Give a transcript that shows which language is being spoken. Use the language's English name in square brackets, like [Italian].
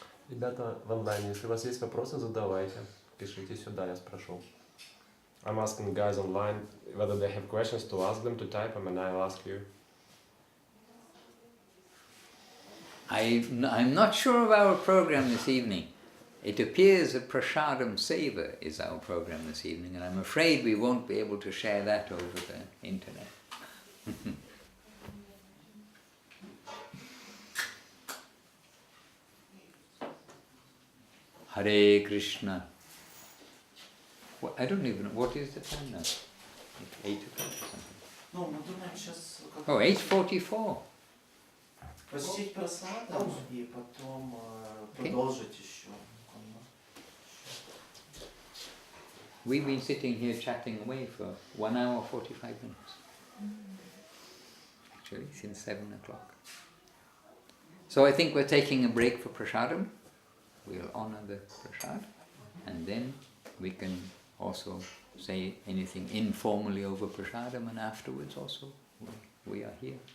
[Russian] Ребята в онлайне, если у вас есть вопросы, задавайте. Пишите сюда, я спрошу. [English] I'm asking guys online whether they have questions to ask them, to type them, and I'll ask you. I'm not sure of our program this evening. It appears that Prasadam Seva is our program this evening, and I'm afraid we won't be able to share that over the internet. Hare Krishna. Well, I don't even know, what is the time now? 8 o'clock or something? [Russian] Ну, мы думаем сейчас... [English] Oh, 8:44. [Russian] Посетить просадом и потом продолжить еще. [English] We've been sitting here chatting away for 1 hour 45 minutes. Actually, since 7 o'clock. So I think we're taking a break for prasadam. We'll honor the prasad, and then we can also say anything informally over prasadam, and afterwards also we are here.